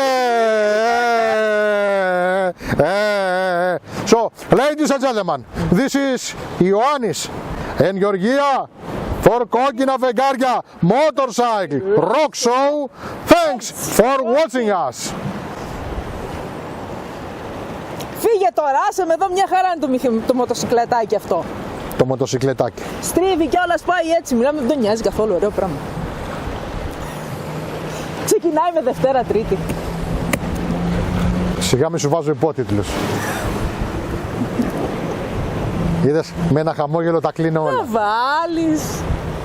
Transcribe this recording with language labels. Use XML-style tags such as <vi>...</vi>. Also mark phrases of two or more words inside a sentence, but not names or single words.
<en>So, ladies and gentlemen, this is Ioannis and Georgia for Κόκκινα Φεγγάρια Motorcycle Rock Show. Thanks for watching us.</en> <el>Φύγε τώρα, άσε με εδώ, μια χαρά είναι το μοτοσυκλετάκι αυτό. Το μοτοσυκλετάκι. Στρίβει κιόλας, πάει έτσι, μιλάμε, δεν τον νοιάζει καθόλου, ωραίο πράγμα. Ξεκινάει με Δευτέρα Τρίτη. Σιγά μη σου βάζω υπότιτλους. Είδες, με ένα χαμόγελο τα κλείνω όλα.</el>